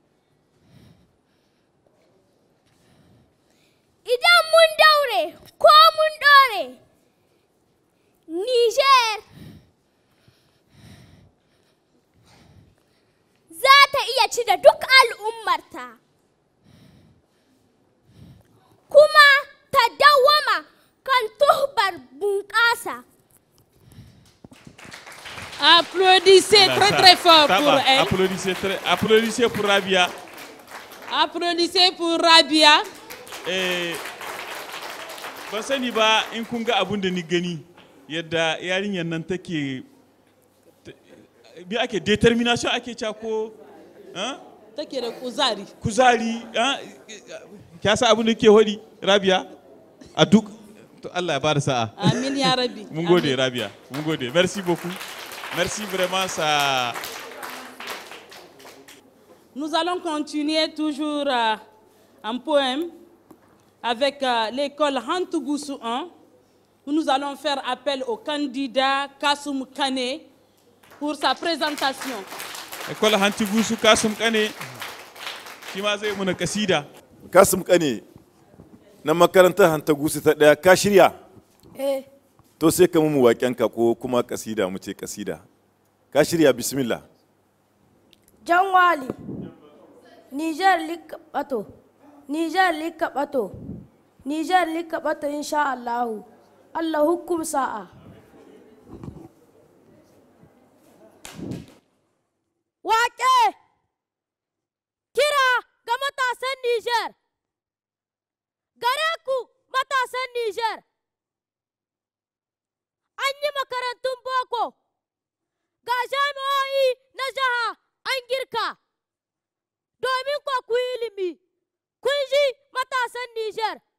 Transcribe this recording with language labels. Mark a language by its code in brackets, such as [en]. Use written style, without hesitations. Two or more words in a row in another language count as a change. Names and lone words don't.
[ha] Idan mun daure ko mun ɗore, Niger za ta iya ci da duk al'ummarta, kuma ta dawwama kan tuhbar bunƙasa. [fr] Applaudissez très très fort pour elle. Applaudissez pour Rabia. Applaudissez pour Rabia. [ha] Ban sani ba in kun ga abun da ni gani yadda yarinyar nan take bi ake determination ake cewa ko take da kuzari. Kuzari, kya sa abun da ke hodi Rabia? a duk Allah ya bada sa'a. [ar] آمين يا ربي. [ha] Mun gode Rabia, mun gode. [fr] Merci beaucoup. Merci vraiment ça. Nous allons continuer toujours en poème avec l'école Hantougoussou 1, où nous allons faire appel au candidat Kassoum Kane pour sa présentation. École Hantougoussou Kassoum Kane, qui m'a dit mon kasida. [ha] Kassoum Kane, na makaranta Hantougoussou ta daya ka shirya? To sai ka mu waƙenka ko kuma kasida mu ce kasida. Ka shirya bismillah. Janwali, Niger likabato, Niger likabato, Niger likabato [ar] إن شاء الله, [ha] Allah hukum sa'a. Waƙe, kira ga matasan Niger, gare ku matasan Niger, an yi makarantun boko, ga jami'o'i na jiha an girka, domin ko ku ilimi, kun ji matasan Niger.